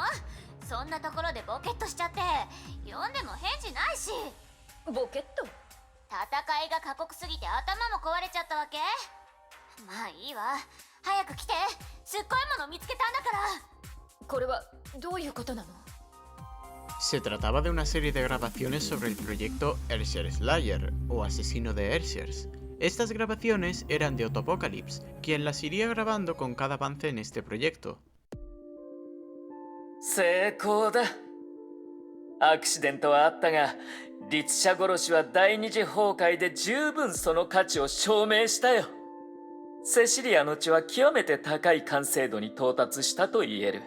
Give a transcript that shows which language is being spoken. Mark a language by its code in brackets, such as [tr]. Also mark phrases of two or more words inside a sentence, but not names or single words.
[ja] そんなところでボケっとしちゃって呼んでも返事ないし。ボケット。戦いが過酷すぎて頭も壊れちゃったわけ？まあいいわ、早く来て。すっごいもの見つけたんだから。これはどういうことなの？ [es] Se trataba de una serie de grabaciones sobre el proyecto Earthshare Slayer, o Asesino de Earthshares. Estas grabaciones eran de Autopocalypse, quien las iría grabando con cada avance en este proyecto. [ja] 成功だ。アクシデントはあったが、律者殺しは第二次崩壊で十分その価値を証明したよ。セシリアの血は極めて高い完成度に到達したと言える。